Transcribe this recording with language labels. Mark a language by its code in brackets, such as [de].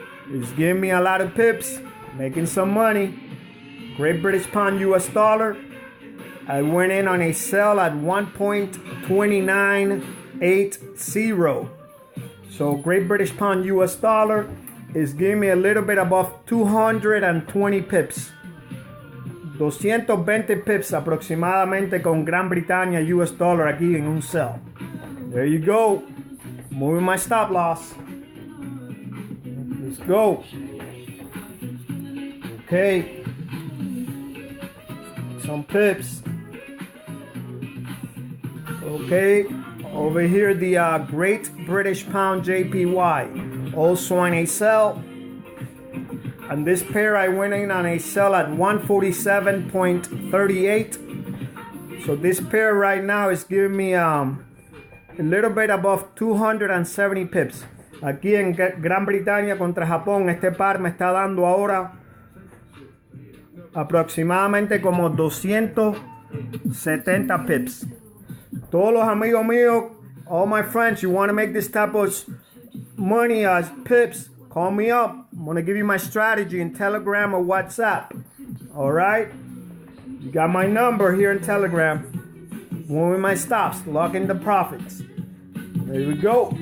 [en] It's giving me a lot of pips, making some money. Great British Pound US dollar. I went in on a sell at 1.2980. So Great British Pound US dollar is giving me a little bit above 220 pips. [es] 220 pips aproximadamente con Gran Bretaña US dollar aquí en un sell. [en] There you go. Moving my stop loss. Let's go. Okay. Some pips. Okay, over here the Great British Pound JPY, also on a sell. And this pair I went in on a sell at 147.38. So this pair right now is giving me a little bit above 270 pips. [es] Aquí en Gran Bretaña contra Japón, este par me está dando ahora aproximadamente como 270 pips. Todos los amigos míos, [en] all my friends, you want to make this type of money as pips, call me up. I'm going to give you my strategy in Telegram or WhatsApp. All right? You got my number here in Telegram. Moving my stops, locking the profits. There we go.